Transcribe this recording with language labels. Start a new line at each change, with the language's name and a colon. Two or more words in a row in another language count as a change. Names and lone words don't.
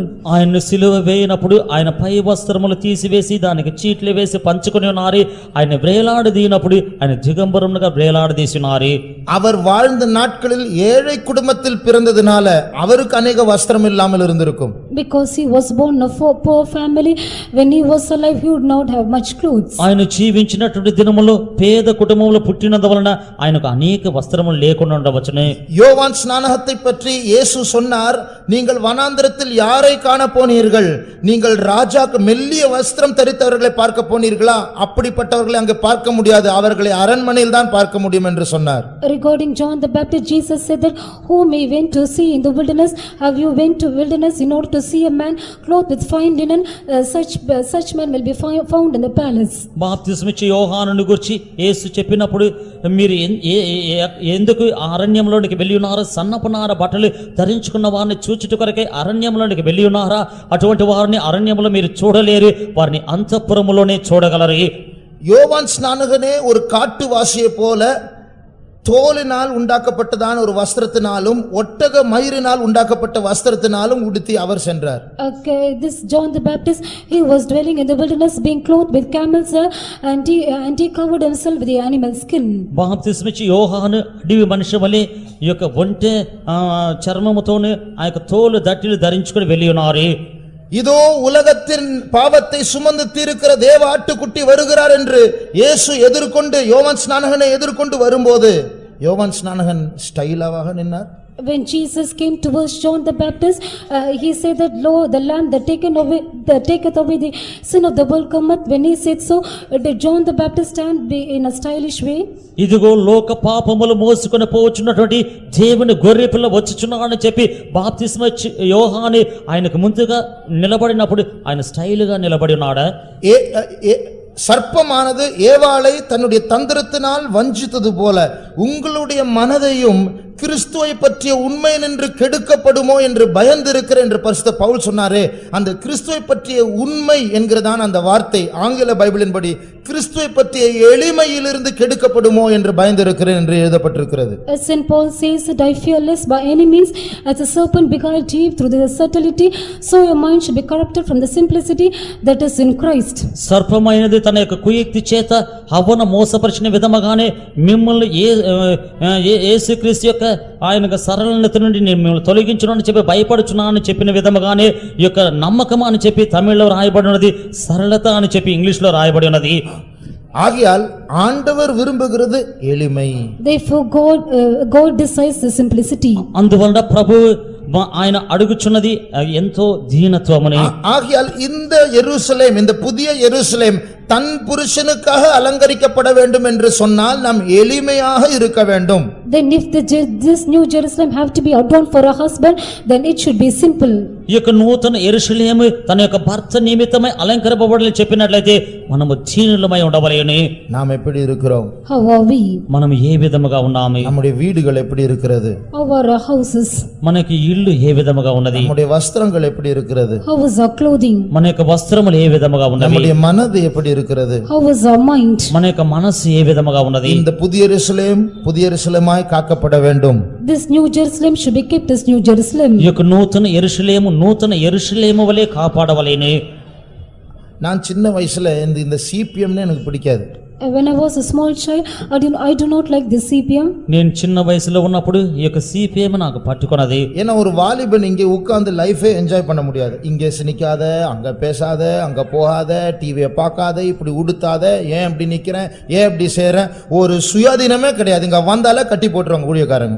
Telugu: ఆయన సిలువ వేయినప్పుడు ఆయన పై వస్త్రములు తీసివేసి దానికి చీట్లు వేసి పంచుకొని ఉన్నారు. ఆయన వ్రేలాడదీనప్పుడు ఆయన దిగంబరముగా వ్రేలాడదీసినారు.
Tamil: அவர் வாழ்ந்த நாட்களில் ஏழை குடும்பத்தில் பிறந்ததினால அவருக்கு अनेक வஸ்திரம் இல்லாமல் இருந்திருக்கும்.
English: Because he was born of a poor family, when he was alive he would not have much clothes.
Telugu: ఆయన జీవించినటువంటి దినములో పేద కుటుంబంలో పుట్టినందువలన ఆయనకు అనేక వస్త్రములు లేకుండా ఉండవచ్చును.
Tamil: யோவான் ஸ்நானகத்தை பற்றி இயேசு சொன்னார், நீங்கள் வனாந்திரத்தில் யாரை காண போனீர்கள்? நீங்கள் ராஜாக்கு மெல்லிய வஸ்திரம் தரித்தவர்களை பார்க்க போனீர்களா? அப்படிப்பட்டவர்களை அங்கே பார்க்க முடியாது, அவர்களை அரண்மனையில் தான் பார்க்க முடியும் என்று சொன்னார்.
English: Regarding John the Baptist, Jesus said that whom he went to see in the wilderness, have you went to wilderness in order to see a man clothed with fine linen? Such men will be found in the palace.
Telugu: బాప్తిస్మిచ్చి యోహానుని గురించి యేసు చెప్పినప్పుడు మీరు ఎందుకు అరణ్యంలోనికి వెళ్ళి ఉన్నారా? సన్నపునార బట్టలు ధరించుకున్న వారిని చూచుట కొరకే అరణ్యంలోనికి వెళ్ళి ఉన్నారా? అటువంటి వారిని అరణ్యంలో మీరు చూడలేరు, వారిని అంతఃపురములోనే చూడగలరు.
Tamil: யோவான் ஸ்நானகனே ஒரு காட்டுவாசியை போல தோலினால் உண்டாக்கப்பட்டதான ஒரு வஸ்திரத்தினாலும் ஒட்டக மயிரினால் உண்டாக்கப்பட்ட வஸ்திரத்தினாலும் உடுத்தி அவர் சென்றார்.
English: Okay, this John the Baptist, he was dwelling in the wilderness, being clothed with camel's hair, and he covered himself with the animal skin.
Telugu: బాప్తిస్మిచ్చి యోహాను అడవి మనిషి వలె ఈ యొక్క ఒంటె చర్మముతోనే ఆ యొక్క తోలు దట్టిలు ధరించుకొని వెళ్ళి ఉన్నారు.
Tamil: இதோ உலகத்தின் பாவத்தை சுமந்து தீர்க்கிற தேவ ஆட்டுக்குட்டி வருகிறார் என்று இயேசு எதிர்கொண்டு யோவான் ஸ்நானகனை எதிர்கொண்டு வரும்போது யோவான் ஸ்நானகன் ஸ்டைலாக நின்னார்.
English: When Jesus came towards John the Baptist, he said that, lo, the lamb that taketh away the sin of the world cometh. When he said so, did John the Baptist stand in a stylish way?
Telugu: ఇదిగో లోక పాపములు మోసుకొని పోవచ్చున్నటువంటి దేవుని గొర్రె పిల్ల వచ్చుచున్నాడని చెప్పి బాప్తిస్మ యోహాను ఆయనకు ముందుగా నిలబడినప్పుడు ఆయన స్టైల్ గా నిలబడి ఉన్నాడా?
Tamil: சர்ப்பமானது ஏவாளை தன்னுடைய தந்திரத்தினால் வஞ்சித்தது போல உங்களுடைய மனதையும் கிறிஸ்துவை பற்றிய உண்மை நின்று கெடுக்கப்படுமோ என்று பயந்திருக்கிற என்று பரிசுத்த பவுல் சொன்னாரே, அந்த கிறிஸ்துவை பற்றிய உண்மை என்கிறதான் அந்த வார்த்தை ஆங்கில பைபிளின்படி கிறிஸ்துவை பற்றிய எளிமையிலிருந்து கெடுக்கப்படுமோ என்று பயந்திருக்கிறேன் என்று எழுதப்பட்டிருக்கிறது.
English: As St. Paul says that I fear lest by any means as a serpent beguiled Eve through the subtlety, so your mind should be corrupted from the simplicity that is in Christ.
Telugu: సర్పమైనది తన యొక్క కుయుక్తి చేత హవ్వను మోసపరిచిన విధముగానే మిమ్మల్ని యేసుక్రీస్తు యొక్క ఆయన సరళత నుండి నేను మిమ్మల్ని తొలగించును అని చెప్పి భయపడుచున్నాను అని చెప్పిన విధముగానే ఈ యొక్క నమ్మకం అని చెప్పి తమిళ్లో రాయబడి ఉన్నది, సరళత అని చెప్పి ఇంగ్లీష్ లో రాయబడి ఉన్నది.
Tamil: ஆகையால் ஆண்டவர் விரும்புகிறது எளிமை.
English: Therefore God desires the simplicity.
Telugu: అందువలన ప్రభు ఆయన అడుగుచున్నది ఎంతో దీనత్వముని.
Tamil: ஆகையால் இந்த எருசலேம், இந்த புதிய எருசலேம் தன் புருஷனுக்காக அலங்கரிக்கப்பட வேண்டும் என்று சொன்னால் நாம் எளிமையாக இருக்க வேண்டும்.
English: Then if this new Jerusalem have to be adorned for a husband, then it should be simple.
Telugu: ఈ యొక్క నూతన యెరూషలేము తన యొక్క భర్త నిమిత్తమై అలంకరింపబడాలని చెప్పినట్లయితే మనము దీనులమై ఉండవలెను.
Tamil: நாம் எப்படி இருக்கிறோம்?
English: How are we?
Telugu: మనం ఏ విధముగా ఉన్నాము?
Tamil: நம்முடைய வீடுகள் எப்படி இருக்கிறது?
English: How are our houses?
Telugu: మనకి ఇల్లు ఏ విధముగా ఉన్నది?
Tamil: நம்முடைய வஸ்திரங்கள் எப்படி இருக்கிறது?
English: How is our clothing?
Telugu: మన యొక్క వస్త్రములు ఏ విధముగా ఉన్నవి?
Tamil: நம்முடைய மனது எப்படி இருக்கிறது?
English: How is our mind?
Telugu: మన యొక్క మనస్సు ఏ విధముగా ఉన్నది?
Tamil: இந்த புதிய எருசலேம் புதிய எருசலேமாய் காக்கப்பட வேண்டும்.
English: This new Jerusalem should be kept as new Jerusalem.
Telugu: ఈ యొక్క నూతన యెరూషలేము వలె కాపాడవలెను.
Tamil: நான் சின்ன வயசுல இந்த சிபிஎம்னு எனக்கு பிடிக்காது.
English: When I was a small child, I do not like this CPM.
Telugu: నేను చిన్న వయసులో ఉన్నప్పుడు ఈ యొక్క సిపిఎం నాకు పట్టుకొనది.
Tamil: ஏன்னா ஒரு வாலிபன் இங்கே உட்கார்ந்து
English: life enjoy
Tamil: பண்ண முடியாது. இங்கே சினிக்காத, அங்க பேசாத, அங்க போகாத, டிவியை பார்க்காத, இப்படி உடுத்தாத, ஏன் இப்படி நிக்கிறேன், ஏன் இப்படி செய்றேன், ஒரு சுயாதீனமே கிடையாது. இங்க வந்தாலே கட்டி போட்டுருவாங்க ஊழியக்காரங்க.